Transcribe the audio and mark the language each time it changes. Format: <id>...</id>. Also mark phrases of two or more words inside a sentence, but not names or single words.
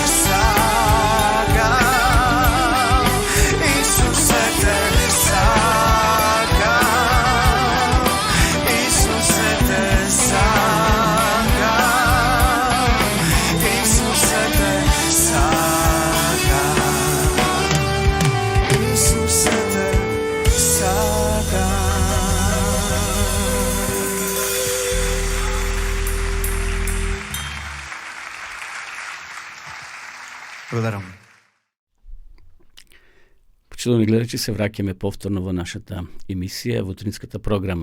<mk>сакам, Исусе, те сакам, Исусе, те сакам, Исусе, те сакам, Исусе, те сакам. Благодарам. Почитувани гледачи, се враќаме повторно во нашата емисија, во утринската програма.</mk>